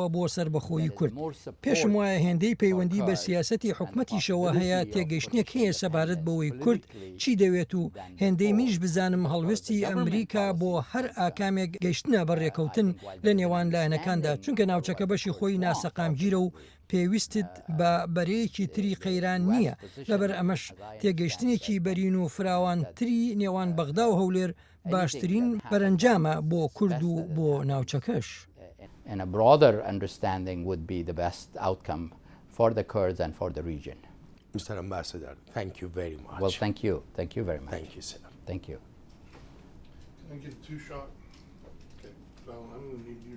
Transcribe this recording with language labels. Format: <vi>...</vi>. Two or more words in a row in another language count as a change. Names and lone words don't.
<ckb>بۆ سربەخۆیی کورد پێشم وایە هێندەی پەیوەندی بە سیاسەتی حکومەتیشەوە هەیە تێگەیشتنێک هەیە سەبارەت بەوەی کورد چی دەوێت و هێندەی میش بزانم هەڵوێستی ئەمریکا بۆ هەر ئاکامێک گەیشتنە بەڕێکەوتن لە نێوان لایەنەکاندا چونکە ناوچەکە بەشی خۆی ناسەقامگیرە و پێویستت بە بەرەیەکی تری قەیران نییە لەبەر ئەمەش تێگەیشتنێکی بەرین و فراوانتری نێوان بەغدا و هەولێر باشترین بەرەنجامە بۆ کورد و بۆ ناوچەکەش.</ckb> <en>And a broader understanding would be the best outcome for the Kurds and for the region. Mr. Ambassador, thank you very much. Well, thank you. Thank you very much. Thank you, sir. Thank you. Can I get 2 shots? Okay. So I'm going to need you.</en>